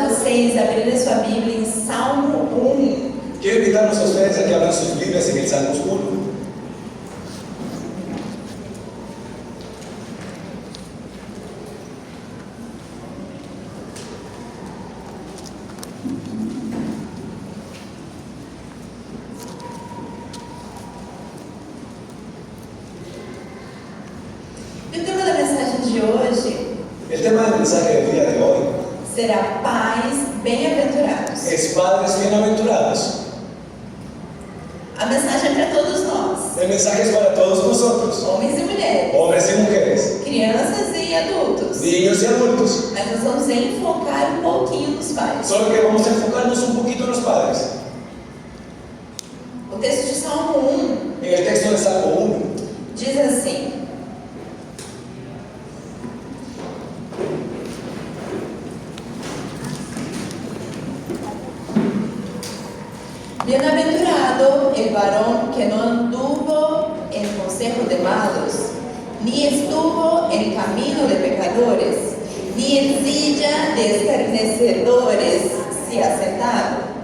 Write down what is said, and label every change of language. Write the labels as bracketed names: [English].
[Portuguese] Vocês abrirem sua Bíblia em Salmo 1. [Spanish] Quiero invitarlos a ustedes a que abran sus Biblias en el Salmos 1. [Portuguese] E o tema da mensagem de hoje, [Spanish] El tema del mensaje del día de hoy [Portuguese] será pais bem-aventurados. [Spanish] es padres bienaventurados. [Portuguese] A mensagem é para todos nós, [Spanish] El mensaje es para todos nosotros, [Portuguese] homens e mulheres, [Spanish] hombres y mujeres, [Portuguese] crianças e adultos. [Spanish] niños y adultos. [Portuguese] Mas nós vamos enfocar um pouquinho nos pais. [Spanish] Solo que vamos a enfocarnos un poquito en los padres. [Portuguese] O texto de Salmo 1 [Spanish] En el texto de Salmo 1 [Portuguese] diz assim: [Spanish] Bienaventurado el varón que no anduvo en consejo de malos, ni estuvo en camino de pecadores, ni en silla de escarnecedores se ha sentado,